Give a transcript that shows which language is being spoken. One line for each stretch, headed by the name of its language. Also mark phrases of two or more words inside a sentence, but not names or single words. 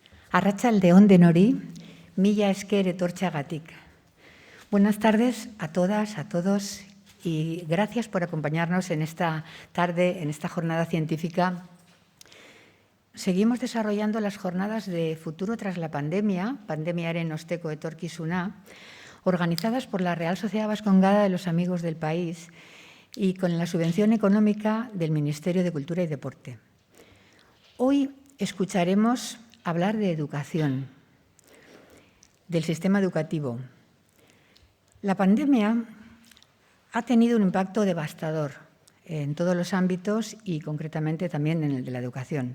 Basque: Arratsaldeon denori, mila esker etortxagatik.
Spanish: Buenas tardes a todas, a todos, y gracias por acompañarnos en esta tarde, en esta jornada científica. Seguimos desarrollando las jornadas de Futuro tras la pandemia,
Basque: pandemiaren osteko etorkizuna,
Spanish: organizadas por la Real Sociedad Vascongada de los Amigos del País y con la subvención económica del Ministerio de Cultura y Deporte. Hoy escucharemos hablar de educación, del sistema educativo. La pandemia ha tenido un impacto devastador en todos los ámbitos y concretamente también en el de la educación.